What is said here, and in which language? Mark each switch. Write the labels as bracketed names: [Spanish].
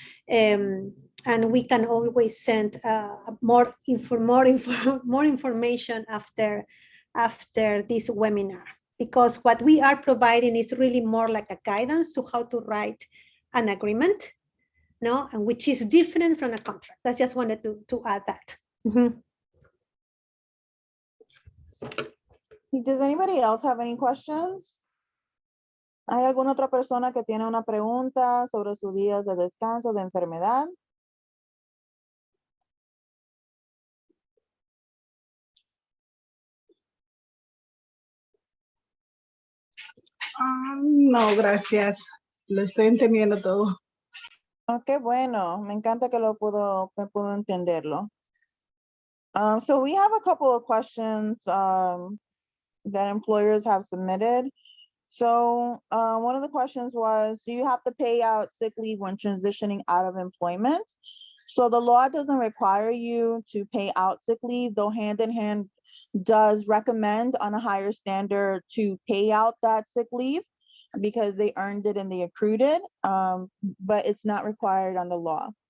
[English] And we can always send more information after this webinar, because what we are providing is really more like a guidance to how to write an agreement, no, and which is different from a contract. I just wanted to add that. Mm-hmm. Does anybody else have any questions? [Spanish] ¿Hay alguna otra persona que tiene una pregunta sobre sus días de descanso, de enfermedad? No, gracias. Lo estoy entendiendo todo. Oh, qué bueno. Me encanta que me pudo entenderlo. [English] So we have a couple of questions that employers have submitted. So one of the questions was, do you have to pay out sick leave when transitioning out of employment? So the law doesn't require you to pay out sick leave, though hand in hand does recommend on a higher standard to pay out that sick leave because they earned it and they accrued it, but it's not required on the law.